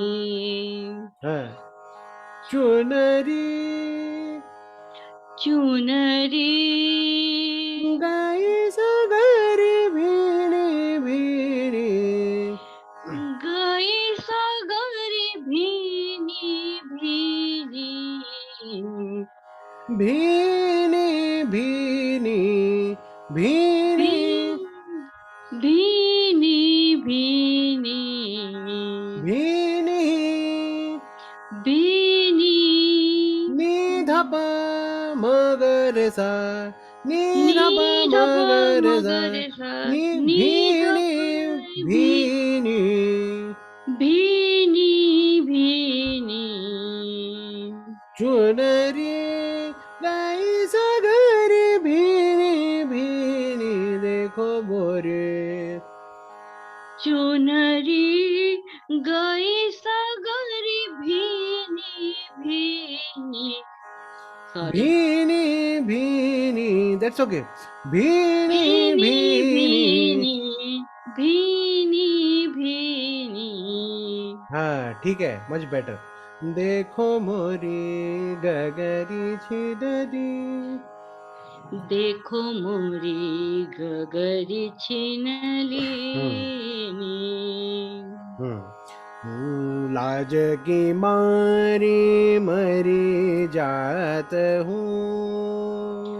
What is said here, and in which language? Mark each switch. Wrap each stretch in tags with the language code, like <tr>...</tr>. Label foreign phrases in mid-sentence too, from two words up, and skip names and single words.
<hi>हाँ। चुनरी चुनरी गाई सगरी भीनी भीनी गई सागरी भीनी भीनी, भीनी भीनी भीनी भीनी भीनी भीनी भीनी। निधप मगर सा नी निधप धप मगर सा मगर सा, नि नी भीनी धप भीनी भीनी भीनी। चुनरी गाई सगरी भीनी भीनी देखो मोरे। चुनरी गई सगरी भीनी भीनी सॉरी भीनी भीनी,</hi> <en>that's okay.</en> <hi>भीनी भीनी भीनी, भीनी भीनी भीनी हाँ ठीक है,</hi> <en>much better.</en> <hi>देखो मोरी गगरी छिदरी, देखो मोरी गगरी छिनली लाज की मारी मरी जात हूँ।</hi>